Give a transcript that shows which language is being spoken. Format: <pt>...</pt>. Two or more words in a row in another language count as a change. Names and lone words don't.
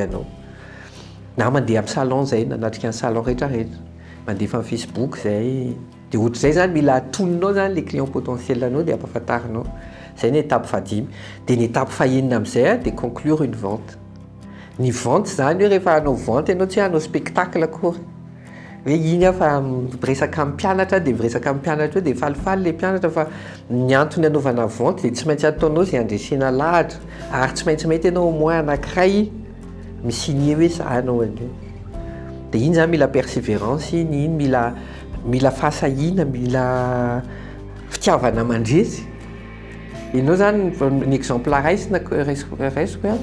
<mg>anao na mandeha amin'ny salon zay nanatrika ny salon rehetrarehetra mandefa amin'ny Facebook zay dia ohatr'izay zany mila atoninao zany</mg> <fr>le client potentiel</fr> <mg>anao dia ampafantarinao zay ny étape fahadimy dia ny étape fahaenina amin'izay dia</mg> <fr>conclure une vente</fr> <mg>ny vente zany hoe rehefa hanao vente ianao tsy hanao spectacle akory hoe iny fa miresaka amin'ny mpianatra dia miresaka amin'ny mpianatra eo dia falifaly le mpianatra fa ny antony anaovana vente dia tsy maintsy ataonao zay andresena lahatra ary tsy maintsy mety ianao</mg> <fr>au moins</fr> <mg>anankiray misigné hoe za anao an'io dia iny zany mila persévérance iny mila fahasahina mila fitiavana mandresy ianao zany ny exemple raisina raisiko</mg>